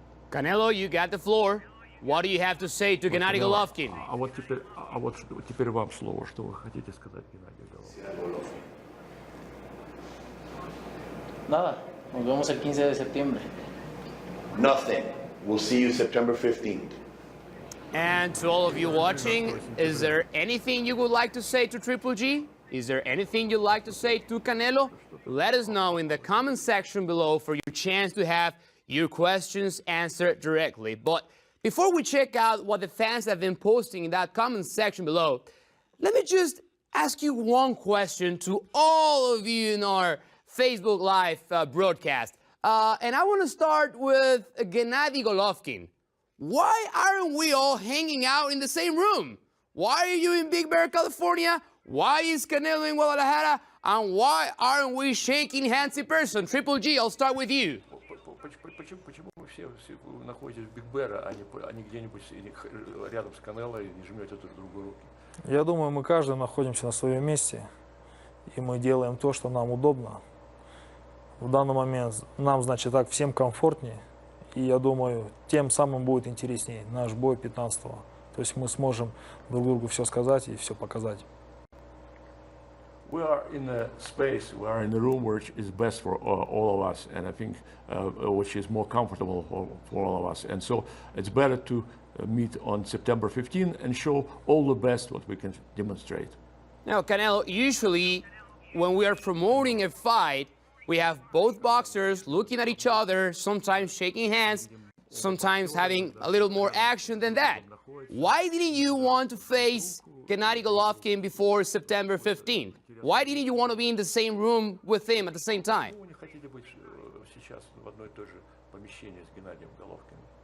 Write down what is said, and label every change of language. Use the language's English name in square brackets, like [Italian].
[English] Canelo, you got the floor. What do you have to say to Gennady Golovkin? [Russian] А вот теперь вам слово. Что вы хотите сказать, Геннадий Головкин? [Spanish] Nada, nos vemos el 15 de septiembre. [English] Nothing. We'll see you September 15th. And to all of you watching, is there anything you would like to say to Triple G? Is there anything you'd like to say to Canelo? Let us know in the comment section below for your chance to have your questions answered directly. But before we check out what the fans have been posting in that comment section below, let me just ask you one question to all of you in our Facebook Live broadcast. And I want to start with Gennady Golovkin. Why aren't we all hanging out in the same room? Why are you in Big Bear, California? Why is Canelo in Guadalajara? And why aren't we shaking hands in person? Triple G, I'll start with you. [Russian] Почему вы все находитесь в Биг Бэр, а не где-нибудь рядом с Канело и не жмете друг другу руки? Я думаю, мы каждый находимся на своем месте, и мы делаем то, что нам удобно. В данный момент нам, значит, так всем комфортнее, и я думаю, тем самым будет интереснее наш бой 15-го. То есть мы сможем друг другу все сказать и все показать. [English] We are in a space, we are in a room which is best for all of us, and I think which is more comfortable for all of us. And so it's better to meet on September 15 and show all the best what we can demonstrate. Now, Canelo, usually when we are promoting a fight, we have both boxers looking at each other, sometimes shaking hands, sometimes having a little more action than that. Why didn't you want to face Gennady Golovkin before September 15th? Why didn't you want to be in the same room with him at the same time? [Russian] Почему вы не хотите быть сейчас в одной и той же помещении с Геннадием Головкиным?